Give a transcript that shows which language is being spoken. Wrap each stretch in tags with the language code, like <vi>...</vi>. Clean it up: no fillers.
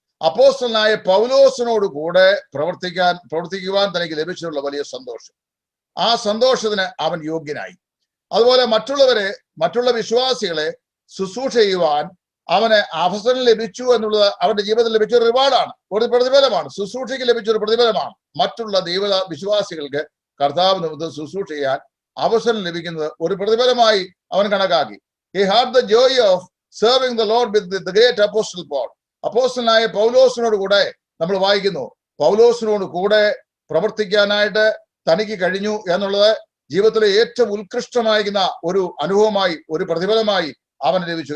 <ml>അപ്പോസ്റ്റലനായ പൗലോസിനോട് കൂടെ പ്രവർത്തിക്കുവാൻ തനിക്ക് ലഭിച്ചിട്ടുള്ള വലിയ സന്തോഷം, ആ സന്തോഷത്തിന് അവൻ യോഗ്യനായി. അതുപോലെ മറ്റുള്ള വിശ്വാസികളെ ശുശ്രൂഷ ചെയ്യുവാൻ അവന് അവസരം ലഭിച്ചു എന്നുള്ളത് അവന്റെ ജീവിതത്തിൽ ലഭിച്ച ഒരു റിവാർഡാണ്, ഒരു പ്രതിഫലമാണ്. ശുശ്രൂഷയ്ക്ക് ലഭിച്ച ഒരു പ്രതിഫലമാണ്. മറ്റുള്ള വിശ്വാസികൾക്ക് കർത്താവ് നിമിത്തം ശുശ്രൂഷ ചെയ്യാൻ അവസരം ലഭിക്കുന്നത് ഒരു പ്രതിഫലമായി അവൻ കണക്കാക്കി.</ml> <en>He had the joy of serving the Lord with the great apostle Paul.</en> <ml>അപ്പോസ്തലനായ പൗലോസിനോട് കൂടെ നമ്മൾ വായിക്കുന്നു, പൗലോസിനോട് കൂടെ പ്രവർത്തിക്കാനായിട്ട് തനിക്ക് കഴിഞ്ഞു എന്നുള്ളത് ജീവിതത്തിലെ ഏറ്റവും ഉത്കൃഷ്ടമായിരിക്കുന്ന ഒരു അനുഭവമായി, ഒരു പ്രതിഫലമായി അവന് ലഭിച്ചു.</ml>